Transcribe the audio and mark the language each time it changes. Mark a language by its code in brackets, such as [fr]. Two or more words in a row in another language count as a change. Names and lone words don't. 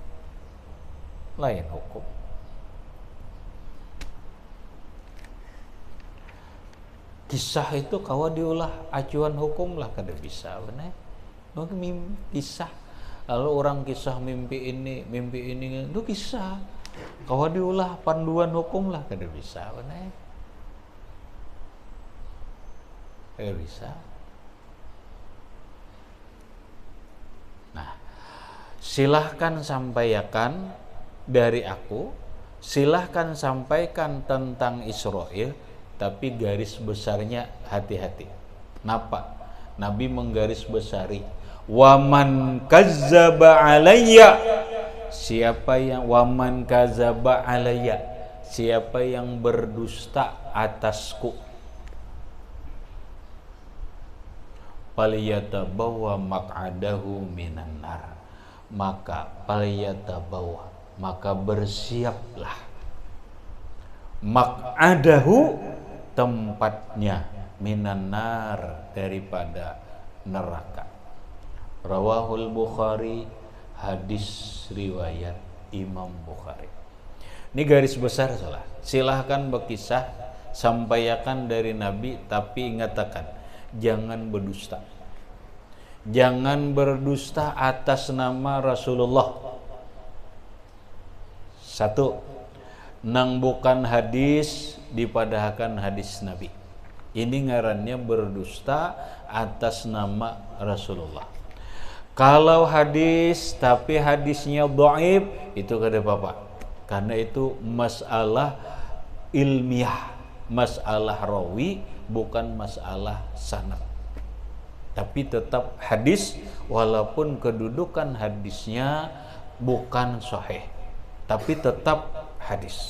[bjn] Kisah itu kawa diolah acuan hukum lah kada bisa benar. [id] Mungkin kisah. Lalu orang kisah mimpi ini itu kisah. [bjn] Kawa diolah panduan hukum lah kada bisa benar. Kada bisa. [id] Nah, silahkan sampaikan dari aku silahkan sampaikan tentang Israel, tapi garis besarnya hati-hati. Kenapa? Nabi menggaris besari, [ar] ومن كذب عليّ, [id] siapa yang [ar] ومن كذب عليّ, [id] siapa yang berdusta atasku, [ar] فليتبوأ مقعده من النار, maka falyatabawwa, [id] maka bersiaplah, maq'adahu, tempatnya, [ar] من النار, [id] daripada neraka. Rawahul Bukhari, hadis riwayat Imam Bukhari. Ini garis besar salah. Silahkan berkisah, sampaikan dari Nabi, tapi ingatakan jangan berdusta. Jangan berdusta atas nama Rasulullah. [bjn] Satu, nang bukan hadis dipadahkan hadis Nabi. [id] Ini ngarannya berdusta atas nama Rasulullah. Kalau hadis tapi hadisnya dhaif, itu kada apa-apa. Karena itu masalah ilmiah, masalah rawi, bukan masalah sanad. Tapi tetap hadis, walaupun kedudukan hadisnya bukan sahih, tapi tetap hadis.